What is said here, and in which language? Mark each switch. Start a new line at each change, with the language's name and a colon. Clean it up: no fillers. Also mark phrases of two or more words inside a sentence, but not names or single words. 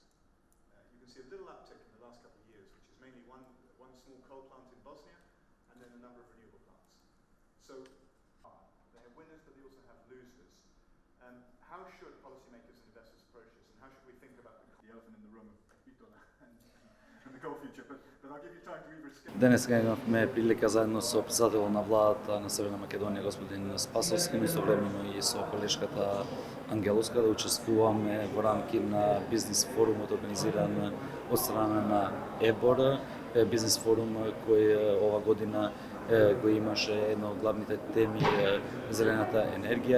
English: You can see a little uptick in the last couple of years, which is mainly one small coal plant in Bosnia, and then a number of renewable plants. So they have winners, but they also have losers. How should policymakers and investors approach this, and how should we think about the elephant in the room of Bitola and the coal future? But I'll give you time to read.
Macedonian: Денес имавме прилика заедно со председателот на владата на Северна Македонија господин Спасовски, но истовремено и со колешката Ангеловска да учествуваме во рамки на бизнис форумот организиран од страна на ЕБОР, бизнис форум кој ова година го имаше една од главните теми зелената енергија.